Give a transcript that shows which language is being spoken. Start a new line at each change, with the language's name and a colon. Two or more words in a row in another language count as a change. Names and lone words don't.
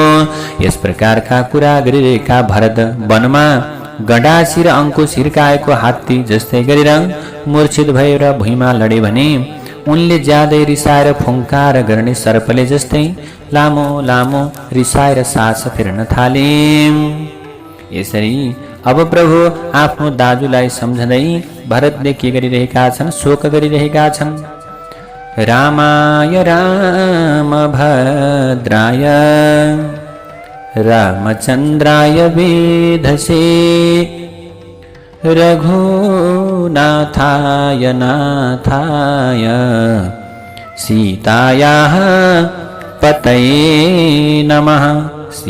Nepali: यस प्रकारका कुरा गरिरहेका भरत वनमा गडासी र अङ्कुश हिर्काएको हात्ती जस्तै गरेर मूर्छित भएर भुइँमा लडे भने उनले ज्यादै रिसाएर फुङ्कार गर्ने सर्पले जस्तै लामो लामो रिसाएर सास फेर्न थाले। यसरी अब प्रभु आफ्नो दाजुलाई सम्झँदै भरतले के गरिरहेका छन्? शोक गरिरहेका छन्।
Sanskrit: रामाय रामभद्राय रामचन्द्राय वेधसे रघुनाथाय नाथाय सीतायाः पतये नमः।